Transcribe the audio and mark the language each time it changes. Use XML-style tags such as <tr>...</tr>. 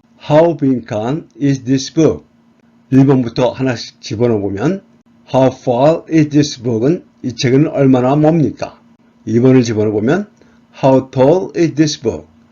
<en>How 빈칸 is this book?</en> <ko>1번부터 하나씩 집어넣어보면</ko> <en>How far is this book</en> <ko>은 이 책은 얼마나 멉니까? 2번을 집어넣어보면</ko> <en>How tall is this book?</en>